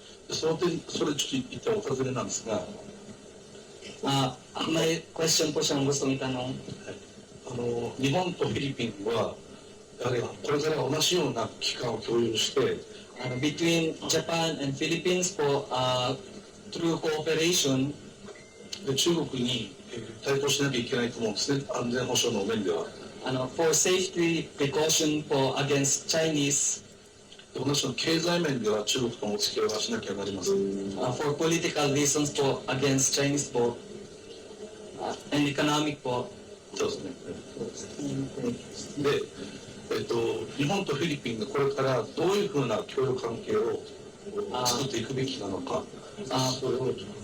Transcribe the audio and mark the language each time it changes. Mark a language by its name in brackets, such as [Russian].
[Japanese] それちょっと言ったお尋ねなんですが、 [Filipino] may question po siyang gustong itanong. [Japanese] 日本とフィリピンはやはりこれから同じような期間を共有して、 [English] Between Japan and Philippines po, through cooperation, [Japanese] で中国に対抗しなきゃいけないと思うんですね、安全保障の面では。 [English] for safety precaution po against Chinese, [Japanese] 同じように経済面では中国ともお付き合いはしなきゃなりません。 [English] for political reasons po against Chinese po, and economic po. [Japanese] そうですね。で、日本とフィリピンがこれからどういうふうな協力関係を作っていくべきなのか、それを